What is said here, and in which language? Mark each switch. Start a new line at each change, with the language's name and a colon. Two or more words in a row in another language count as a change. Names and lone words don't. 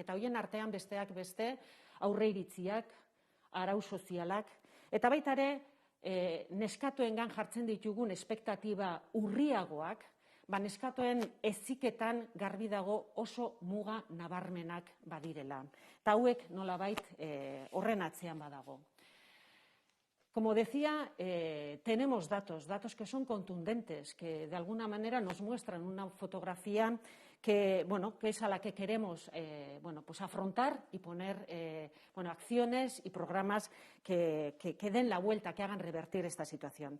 Basque: Eta horien artean besteak beste aurreiritziak, arau sozialak, eta baita ere neskatoengan jartzen ditugun espektatiba urriagoak, neskatoen heziketan garbi dago oso muga nabarmenak badirela. Eta hauek nolabait horren atzean badago.
Spanish: Como decía, tenemos datos que son contundentes, que de alguna manera nos muestran una fotografía que es a la que queremos afrontar y poner acciones y programas que den la vuelta, que hagan revertir esta situación.